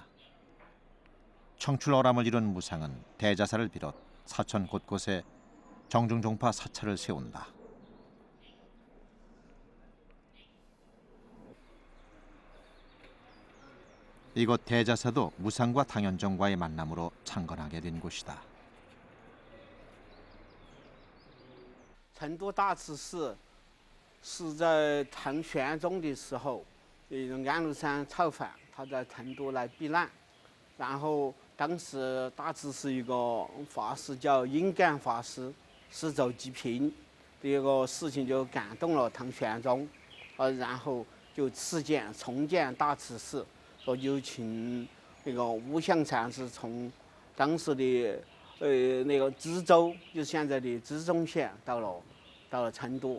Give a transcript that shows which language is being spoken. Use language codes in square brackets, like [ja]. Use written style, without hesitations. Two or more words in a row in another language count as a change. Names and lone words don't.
[ko] 청출어람을 이룬 무상은 대자사를 비롯 사천 곳곳에 정중종파 사찰을 세운다. 이곳 대자사도 무상과 당현종과의 만남으로 창건하게 된 곳이다. [zh] 成都大慈寺是在唐玄宗的时候，安禄山造反，他在成都来避难，然后当时大慈寺一个法师叫应干法师，施走济贫这个事情就感动了唐玄宗，然后就赐建重建大慈寺，说就请那个无相禅师从当时的那个知州，就现在的知中县到了成都。